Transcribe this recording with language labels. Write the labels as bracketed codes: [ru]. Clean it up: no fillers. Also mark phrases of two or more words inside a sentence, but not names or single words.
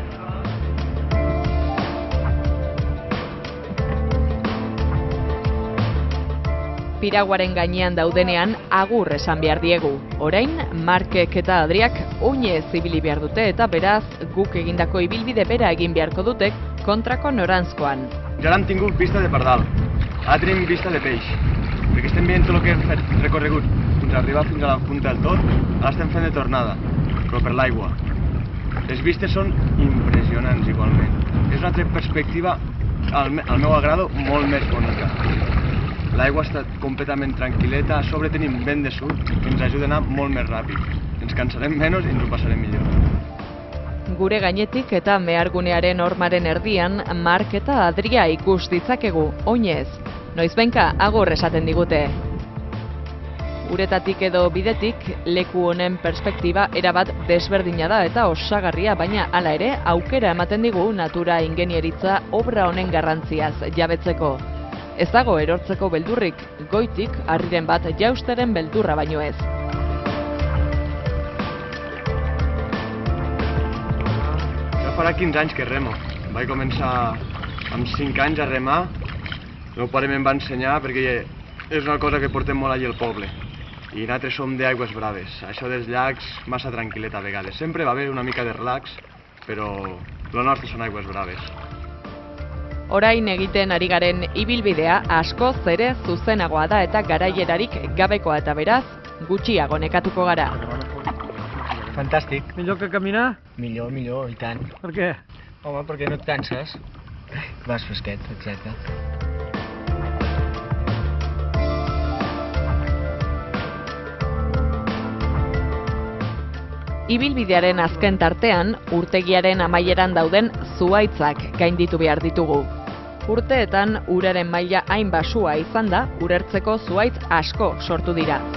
[eu] Piraguaren gainean daudenean agur esan behar diegu. Orain, Markek eta Adriak oinez ibili behar dute eta beraz guk egindako ibilbide bera egin beharko dute kontrako noranzkoan. [ca] Ja hem tingut vista de pardal, ara tenim vista de peix, perquè estem veient tot el que hem fet recorregut fins a arribar fins a la punta del tot, ara estem fent de tornada, però per l'aigua. Les vistes són impressionants igualment. És una altra perspectiva, al meu agrado, molt més bonica. L'aigua està completament tranquil·leta, a sobre tenim vent de sud que ens ajuda a anar molt més ràpid. Ens cansarem menys i ens ho passarem millor. [eu] Gure gainetik eta mehargunearen hormaren erdian, Mark eta Adria ikus ditzakegu, oinez. Noizbenka agur esaten digute. Uretatik edo bidetik, leku honen perspektiba erabat desberdina da eta osagarria, baina hala ere aukera ematen digu natura ingenieritza obra honen garrantziaz jabetzeko. Ez dago erortzeko beldurrik, goitik harriren bat jausteren beldurra baino ez. [ca] Ja farà 15 anys que remo. Vaig començar amb 5 anys a remar. El meu pare me'n va ensenyar perquè és una cosa que portem molt allà al poble. I nosaltres som d'aigües braves. Això dels llacs, massa tranquil·let a vegades. Sempre va haver una mica de relax, però lo nostre són aigües braves. [eu] Orain egiten ari garen ibilbidea askoz ere zuzenagoa da eta garaierarik gabekoa eta beraz, gutxiago nekatuko gara. [ca] Fantàstic. Millor que caminar? Millor, i tant. Per què? Home, perquè no et canses. Vas fresquet, exacte. [eu] Ibilbidearen azken tartean, urtegiaren amaieran dauden zuhaitzak gainditu behar ditugu. Urteetan uraren maila hain basua izan da, urertzeko zuhaitz asko sortu dira.